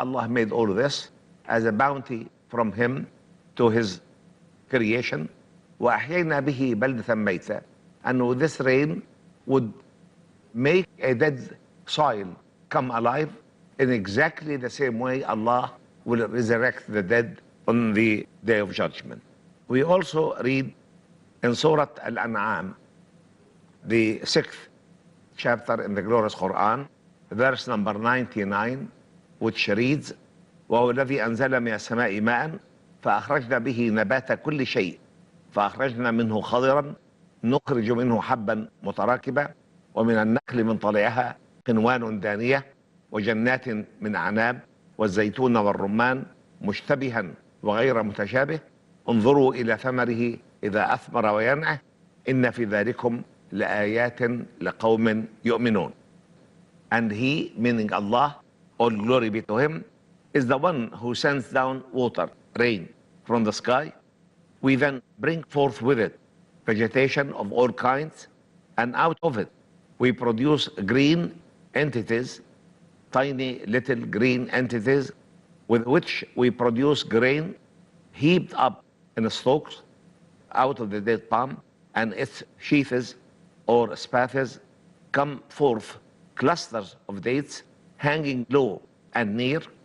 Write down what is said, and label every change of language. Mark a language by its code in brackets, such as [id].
[en] Allah made all of this as a bounty from Him to His creation. [ar] وَأَحْيَيْنَا بِهِ بَلْدَةً مَيْتًا. [en] And with this rain would make a dead soil come alive in exactly the same way Allah will resurrect the dead on the day of judgment. We also read in Surah Al-An'am, the 6th chapter in the glorious Quran, verse number 99, which reads, [ar] وَهُوَ الَّذِي أَنزَلَ مِنَ السَّمَاءِ مَاءً فَأَخْرَجْنَا بِهِ نَبَاتَ كُلِّ شَيْءٍ فأخرجنا منه خضرا نخرج منه حبا متراكبا ومن النخل من طلعها قنوان دانية وجنات من عناب والزيتون والرمان مشتبها وغير متشابه انظروا إلى ثمره إذا أثمر وينعه إن في ذلكم لآيات لقوم يؤمنون. [en] And He, meaning Allah, all glory be to Him, is the one who sends down water, rain, from the sky. We then bring forth with it vegetation of all kinds, and out of it we produce green entities, tiny little green entities, with which we produce grain heaped up in stalks out of the dead palm, and its sheaths or spathes come forth clusters of dates hanging low and near.